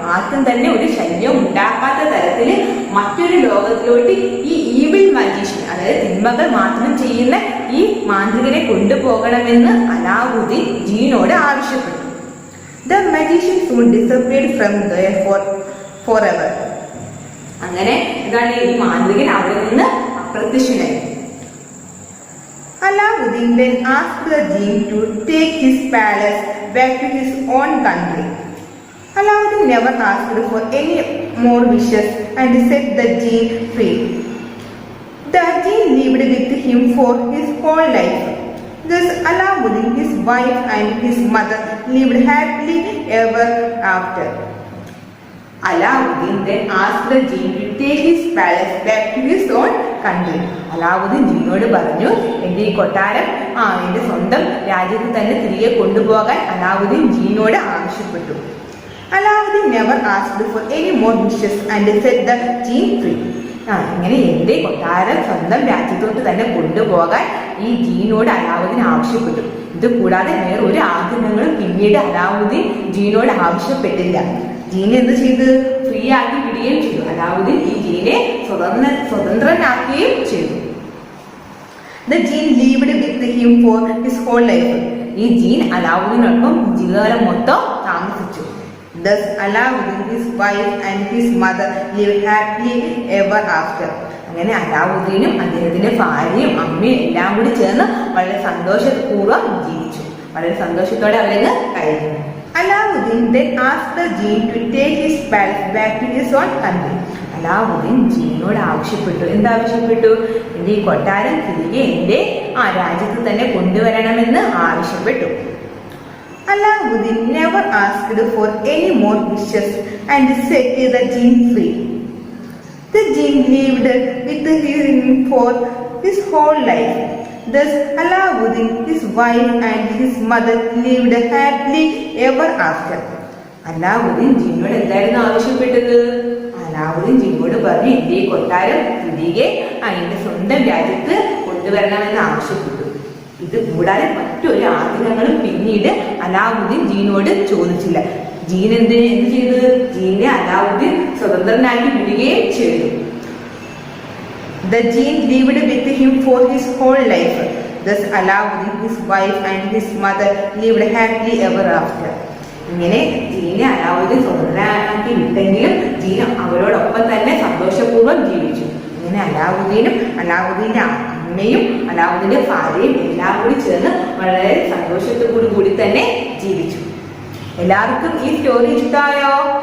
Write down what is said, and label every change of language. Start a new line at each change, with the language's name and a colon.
Malayalam: ആർക്കും തന്നെ ഒരു ശല്യവും ഉണ്ടാക്കാത്ത തരത്തിൽ മറ്റൊരു ലോകത്തിലോട്ട് ഈ ഈവിൾ മാജിഷ്യൻ, അതായത് തിന്മകൾ മാത്രം ചെയ്യുന്ന ഈ മാന്ത്രികനെ കൊണ്ടുപോകണമെന്ന് അലാവുദ്ദീൻ ജീനോട് ആവശ്യപ്പെട്ടു.
English: The magician soon disappeared from there forever.
Malayalam: അങ്ങനെ എന്താണ് ഈ മാന്ത്രികൻ അവിടെ നിന്ന് അപ്രത്യക്ഷനായി.
English: Aladdin then asked the genie to take his palace back to his own country. Aladdin never asked for any more wishes and set the genie free. The genie lived with him for his whole life. Thus Aladdin, his wife and his mother lived happily ever after. Aladdin then asked the genie to take his palace back to his own country.
Malayalam: Alauddin ജീനോട് പറഞ്ഞു, എന്റെ ഈ കൊട്ടാരം എന്റെ സ്വന്തം രാജ്യത്ത് തന്നെ തിരികെ കൊണ്ടുപോകാൻ അലാവുദ്ദീൻ ജീനോട് ആവശ്യപ്പെട്ടു.
English: Aladdin never asked for any more wishes and set the genie free.
Malayalam: ഇങ്ങനെ എന്റെ കൊട്ടാരം സ്വന്തം രാജ്യത്തോട്ട് തന്നെ കൊണ്ടുപോകാൻ ഈ ജീനോട് അലാവുദ്ദീൻ ആവശ്യപ്പെട്ടു. ഇത് കൂടാതെ വേറെ ഒരു ആഗ്രഹങ്ങളും പിന്നീട് അലാവുദ്ദീൻ ജീനോട് ആവശ്യപ്പെട്ടില്ല. ജീനെ എന്ത് ചെയ്ത്? ഫ്രീ ആക്കി വിടുകയും ചെയ്തു. അലാവുദ്ദീൻ ഈ ജീനെ സ്വതന്ത്രനാക്കുകയും ചെയ്തു.
English: The genie lived with him for his whole life.
Malayalam: ഈ ജീൻ അലാവുദ്ദീനൊപ്പം ജീവിതകാലം മൊത്തം താമസിച്ചു.
English: Thus Aladdin, his wife and his mother lived happily ever after.
Malayalam: അങ്ങനെ അലാവുദ്ദീനും അദ്ദേഹത്തിന്റെ ഭാര്യയും അമ്മയും എല്ലാം കൂടി ചേർന്ന് വളരെ സന്തോഷപൂർവ്വം ജീവിച്ചു. വളരെ സന്തോഷത്തോടെ അവരങ്ങ് കഴിഞ്ഞു.
English: Aladdin then asked the genie to take his palace back to his own country.
Malayalam: Alauddin ജീനോട് ആവശ്യപ്പെട്ടു. എന്താവശ്യപ്പെട്ടു? എന്റെ ഈ കൊട്ടാരം തിരികെ എന്റെ രാജ്യത്ത് തന്നെ കൊണ്ടുവരണമെന്ന് ആവശ്യപ്പെട്ടു.
English: Aladdin never asked for any more wishes and set the genie free. The genie lived with him for his whole life. Thus Aladdin, his wife and his mother lived happily ever after.
Malayalam: Alauddin ജീനോട് എന്തായിരുന്നു ആവശ്യപ്പെട്ടത്? അലാവുദ്ദീൻ ജീനോട് പറഞ്ഞു, എന്റെ ഈ കൊട്ടാരം തിരികെ എന്റെ സ്വന്തം രാജ്യത്ത് കൊണ്ടുവരണമെന്ന് ആവശ്യപ്പെട്ടു. ഇത് കൂടാതെ മറ്റൊരു ആഗ്രഹങ്ങളും പിന്നീട് അലാവുദ്ദീൻ ജീനോട് ചോദിച്ചില്ല. ജീൻ എന്ത് ചെയ്ത്? ജീനെ അലാവുദ്ദീൻ സ്വതന്ത്രനാക്കി വിടുകയും ചെയ്തു.
English: The genie lived with him for his whole life. Thus Aladdin, his wife and his mother lived happily ever after.
Malayalam: ഇങ്ങനെ ജീനെ അലാവുദ്ദീൻ സ്വതന്ത്രനാക്കി വിട്ടെങ്കിലും ജീൻ അവരോടൊപ്പം തന്നെ സന്തോഷപൂർവ്വം ജീവിച്ചു. ഇങ്ങനെ അലാവുദ്ദീനും അലാവുദ്ദീന്റെ അമ്മയും അലാവുദ്ദീന്റെ ഭാര്യയും എല്ലാം കൂടി ചേർന്ന് വളരെ സന്തോഷത്തോടു കൂടി തന്നെ ജീവിച്ചു. എല്ലാവർക്കും ഈ സ്റ്റോറി ഇഷ്ടമായോ?